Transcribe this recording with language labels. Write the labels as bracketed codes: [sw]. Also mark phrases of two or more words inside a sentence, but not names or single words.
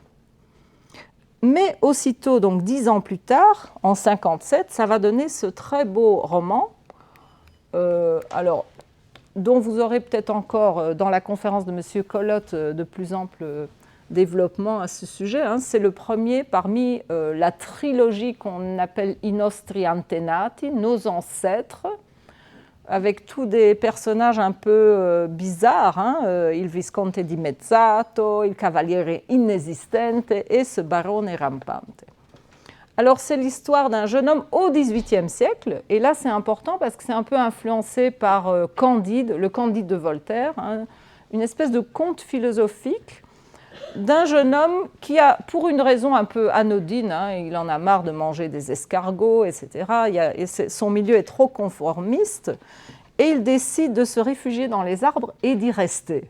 [fr] Mais aussitôt, donc 10 ans plus tard, en 1957, ça va donner ce très beau roman, dont vous aurez peut-être encore dans la conférence de M. Collotte de plus amples développements à ce sujet. C'est le premier parmi la trilogie qu'on appelle I nostri antenati, nos ancêtres, avec tous des personnages un peu bizarres, il Visconte di Mezzato, il Cavaliere inesistente et ce Barone rampante. Alors c'est l'histoire d'un jeune homme au XVIIIe siècle, et là c'est important parce que c'est un peu influencé par Candide, le Candide de Voltaire, une espèce de conte philosophique d'un jeune homme qui a, pour une raison un peu anodine, il en a marre de manger des escargots, etc., son milieu est trop conformiste, et il décide de se réfugier dans les arbres et d'y rester.